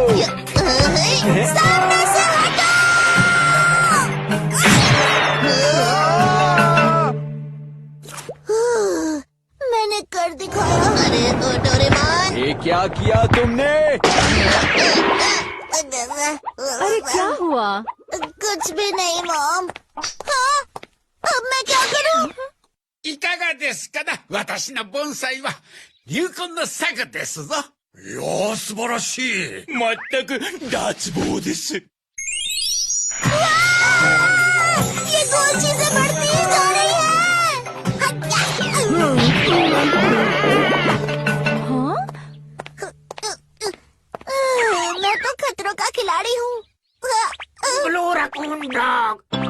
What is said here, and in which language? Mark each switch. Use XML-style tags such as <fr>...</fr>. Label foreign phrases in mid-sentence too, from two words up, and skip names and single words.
<hi>सामने से हटो। मैंने कर दिखाया। अरे तो डोरेमोन। ये क्या किया तुमने? अरे क्या हुआ? कुछ भी नहीं मॉम। हाँ, अब मैं क्या करूँ?</hi> <ja>いかがですかな、私の盆栽は流行の作ですぞ。いやー、素晴らしい。まったく脱帽です。</ja> <hi>ये गोल चीजें बढ़ती ही जा रही है। हाँ? मैं तो खतरों का खिलाड़ी हूँ।</hi> <en>blue raccoon dog.</en>